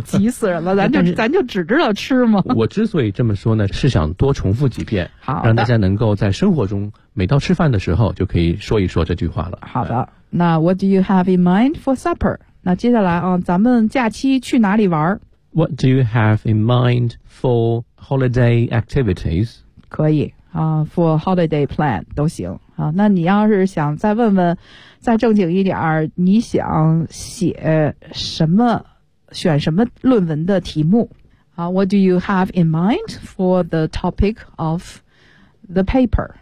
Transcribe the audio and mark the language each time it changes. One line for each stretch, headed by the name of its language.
Chinese: 急死人了，咱就只知道吃吗？我之所以这么说呢，是想多重复几遍，好，让大家能够在生活中每到吃饭的时候就可以说一说这句话了。好的。那
English: what do you have in mind for supper？
Chinese: 那接下来啊，咱们假期去哪里玩？
English: What do you have in mind for holiday activities?
Chinese: 可以啊 ，
English: for holiday plan
Chinese: 都行啊。那你要是想再问问，再正经一点儿，你想写什么，选什么论文的题目？好
English: ，What do you have in mind for the topic of the paper？